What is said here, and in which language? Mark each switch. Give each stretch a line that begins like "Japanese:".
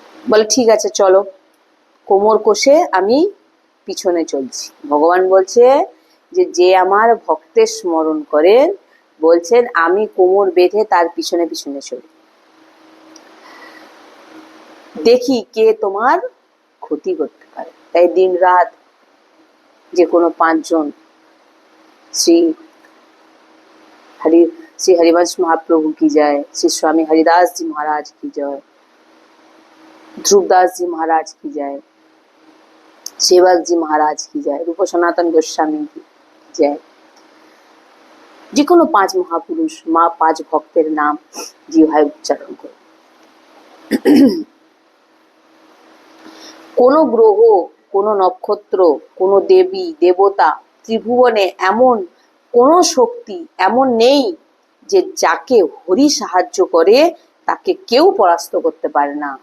Bangla: বলে ঠিক আছে চলো, কোমর কষে আমি পিছনে চলছি। ভগবান বলছে যে আমার ভক্তের স্মরণ করেন, বলছেন আমি কোমর বেঁধে তার পিছনে পিছনে চলি, দেখি কে তোমার ক্ষতি করতে পারে। তাই দিন রাত যে কোনো 5 জন
Hindi: শ্রী हरिवंश महाप्रभु की जय, श्री स्वामी हरिदास जी महाराज की जय, ध्रुवदास जी महाराज की जय, सेवक जी महाराज की जय, रूप सनातन गोस्वामी की जय,
Bangla: যে কোনো 5 মহাপুরুষ 5 ভক্তের নাম জিহ্বায় উচ্চারণ করো। কোন গ্রহ, কোন নক্ষত্র, কোন দেবী দেবতা, ত্রিভুবনে এমন কোন শক্তি এমন নেই যে যাকে হরি সাহায্য করে তাকে কেউ পরাস্ত করতে পারে না।